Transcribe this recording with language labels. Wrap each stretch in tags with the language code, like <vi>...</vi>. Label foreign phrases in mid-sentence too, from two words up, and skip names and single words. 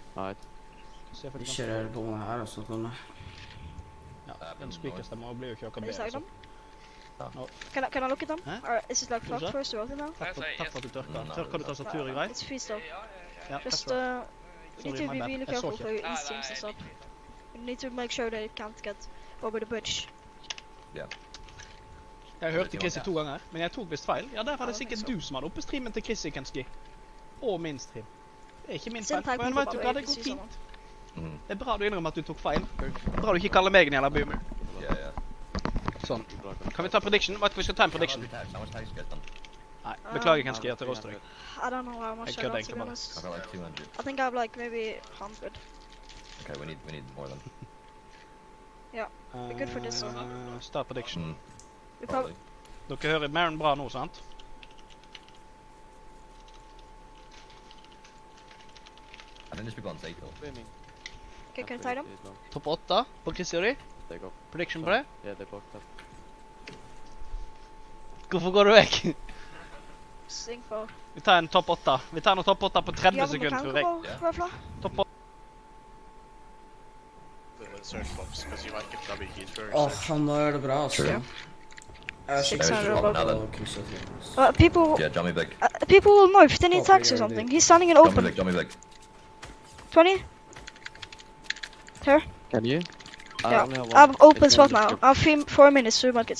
<no>Nei. Kjører på den her, og så kan jeg... Ja, den speakerstemmer blir jo ikke akkurat bedre.</no> <en>Can I look at them? Or is it like flood first or something now?</en> <no>Takk for at du tørker. Tørker du tastaturet greit?</no> <en>It's free stuff.</en> <no>Ja,</no> <en>just need to be really careful for your instincts and stuff. You need to make sure that it can't get over the bridge.</en> <no>Ja. Jeg hørte Chrissy 2 ganger, men jeg tok vist feil. Ja, der var det sikkert du som hadde oppe streamen til Chrissy, Kenski. Og min stream. Det er ikke min feil, men vet du hva, det går fint. Det er bra du innrømmer at du tok feil. Bra du ikke kaller meg en jævla boomer. Sånn. Kan vi ta prediction? Vet du hva vi skal ta en prediction? Nei, beklager jeg skal gjøre til roster.</no> <en>I don't know how much I got, to be honest. I got like 200. I think I have like maybe 100. Okay, we need more than. We're good for this one. Start prediction. We probably...</en> <no>Dere hører mer enn bra nå, sant?</no> <en>I think there's people on safe though. Okay, can I tie them?</en> <no>Topp 8 på Chris Theory. Prediction på det? Ja, det er baktatt. Hvorfor går du vekk?</no> <en>Sing for...</en> <no>Vi tar en topp 8. Vi tar en topp 8 på 30 sekunder, tror jeg. Topp 8. Han gjør det bra, altså.</no> <en>People... Yeah, Johnny Big. People will know if they need tags or something. He's standing in open. Johnny Big. 20? Here? Can you? Yeah, I'm open spot now. I have 4 minutes to markets.</en>